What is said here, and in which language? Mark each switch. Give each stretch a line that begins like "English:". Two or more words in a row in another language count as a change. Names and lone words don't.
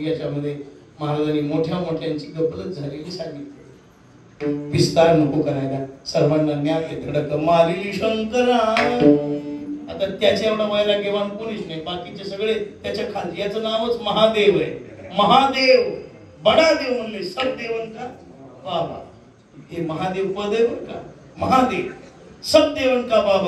Marathi: याच्यामध्ये महाराजांनी मोठ्या मोठ्यांची गफलत झालेली सांगितली. विस्तार नको करायला, सर्वांना ज्ञान धडक मारिली शंकरा. आता त्याच्या एवढा वैराग्यवान कोणीच नाही, बाकीचे सगळे त्याच्या खाली. याचं नावच महादेव आहे. महादेव
Hindi: बडा देव
Marathi: म्हणले,
Hindi: सब देवन का बाबा.
Marathi: हे महादेव पद आहे बरं का.
Hindi: महादेव सब देवन का बाबा.